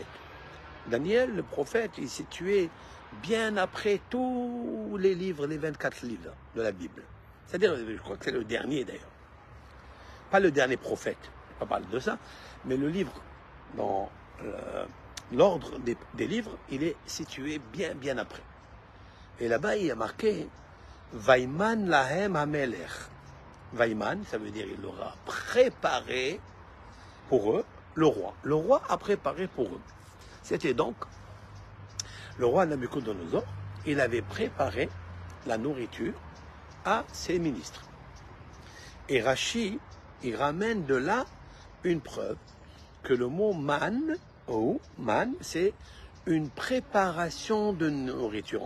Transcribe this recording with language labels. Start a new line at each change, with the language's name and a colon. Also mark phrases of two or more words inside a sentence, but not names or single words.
French: Daniel, le prophète, il est situé bien après tous les livres, les 24 livres de la Bible. C'est-à-dire, je crois que c'est le dernier d'ailleurs. Pas le dernier prophète, on parle de ça, mais le livre, dans l'ordre des livres, il est situé bien après. Et là-bas, il y a marqué
Hebrew: וימן להם המלך.
French: Vayman, ça veut dire il aura préparé pour eux le roi. Le roi a préparé pour eux. C'était donc le roi Nabucodonosor, il avait préparé la nourriture à ses ministres. Et Rashi, il ramène de là une preuve que le mot man, ou man, c'est une préparation de nourriture.